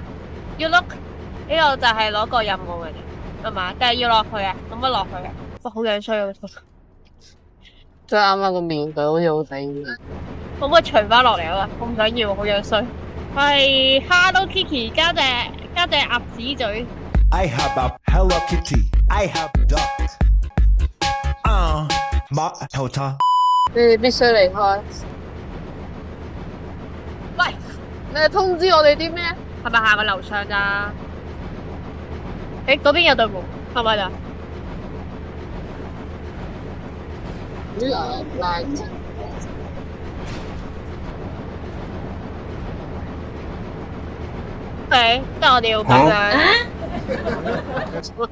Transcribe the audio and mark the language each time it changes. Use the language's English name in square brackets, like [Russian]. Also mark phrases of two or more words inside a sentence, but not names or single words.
[Cantonese] 要 look 呢個就係攞個任務嘅啫，係嘛？但係要落去啊？咁乜落去啊？哇，好樣衰啊！即係啱啱個面具好似好頂。可唔可以除翻落嚟啊？我唔想要，好樣衰。係 Hello Kitty 加隻鴨子嘴。 [English] I have a Hello Kitty. I have dog. [Cantonese] 馬頭塔。你哋必須離開。喂，你係通知我哋啲咩？係咪行個樓上咋？誒，嗰邊有對門，係咪啊？誒，即係我哋要咁樣。